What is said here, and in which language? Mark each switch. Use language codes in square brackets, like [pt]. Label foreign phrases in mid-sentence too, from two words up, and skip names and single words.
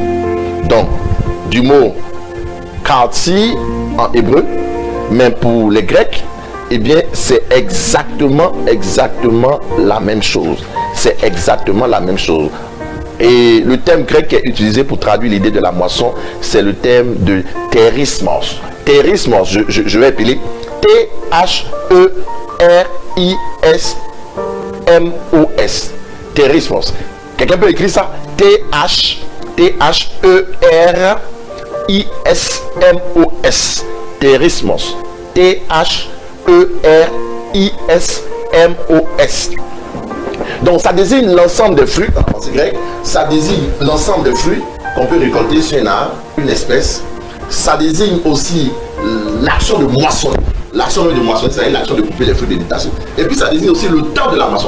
[fr] Donc, du mot kautsi en hébreu, mais pour les Grecs, eh bien, c'est exactement la même chose. C'est exactement la même chose. Et le terme grec qui est utilisé pour traduire l'idée de la moisson, c'est le terme de terismos. Terismos, je vais appeler T-H-E-R-I-S-M-O-S. Terismos. Quelqu'un peut écrire ça? T-H-E-R-I-S-M-O-S. Terismos. T-H-E-R-I-S-M-O-S. Donc ça désigne l'ensemble des fruits, en français grec, ça désigne l'ensemble des fruits qu'on peut récolter sur un arbre, une espèce. Ça désigne aussi l'action de moisson. L'action de moisson, c'est l'action de couper les fruits de détacher. Et puis ça désigne aussi le temps de la moisson.